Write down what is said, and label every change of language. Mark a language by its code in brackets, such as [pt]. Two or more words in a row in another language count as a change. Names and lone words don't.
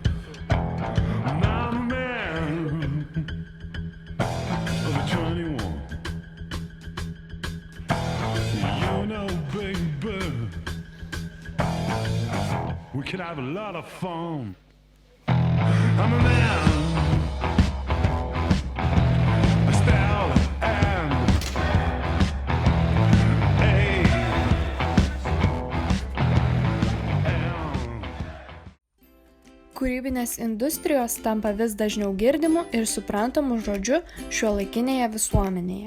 [en] I'm a man of 21. You know, baby, we can have a lot of fun. I'm a man. [lt] Kūrybinės industrijos tampa vis dažniau girdimu ir suprantamu žodžiu šiuolaikinėje visuomenėje.